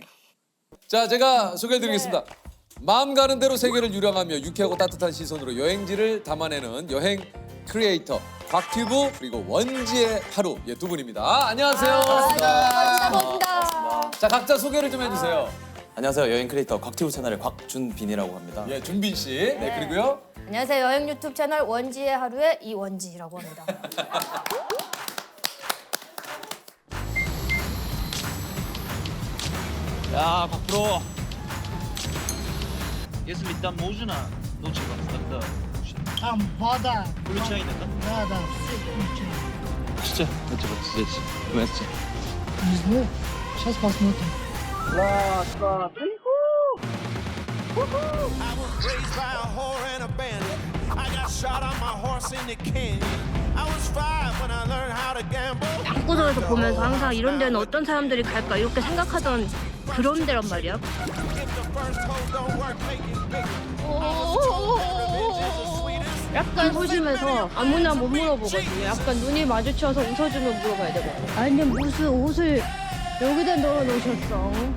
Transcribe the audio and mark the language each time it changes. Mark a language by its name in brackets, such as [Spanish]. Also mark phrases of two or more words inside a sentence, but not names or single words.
[Korean] 자, 제가 소개해드리겠습니다. 마음 가는 대로 세계를 유랑하며 유쾌하고 따뜻한 시선으로 여행지를 담아내는 여행 크리에이터 곽튜브 그리고 원지의 하루 두 분입니다. 안녕하세요. 반갑습니다. 자, 각자 소개를 좀 해주세요. 안녕하세요. 여행 크리에이터 곽튜브 채널의 곽준빈이라고 합니다. 예, 준빈 씨. 네, 그리고요. 안녕하세요. 여행 유튜브 채널 원지의 하루의 이원지라고 합니다. [Indonesian] Ya Pak Bro. [Russian] Если там можно, лучше вас тогда. Там вода. Случайно, Да, да, все случайно. [Korean] 진짜? 진짜 [Russian] здесь. Вместе. Не знаю. Сейчас посмотрим. Раз, два, три. [English] I was raised by a whore and a bandit. I got shot on my horse in the canyon. I was 5 when I learned how to gamble. [Korean] 방구석에서 보면서 항상 이런 데는 어떤 사람들이 갈까 이렇게 생각하던 그런 데란 말이야. 약간 소심해서 아무나 못 물어보거든요. 약간 눈이 마주쳐서 웃어주면 물어봐야 되거든요. 아니 무슨 옷을 여기다 넣어놓으셨어?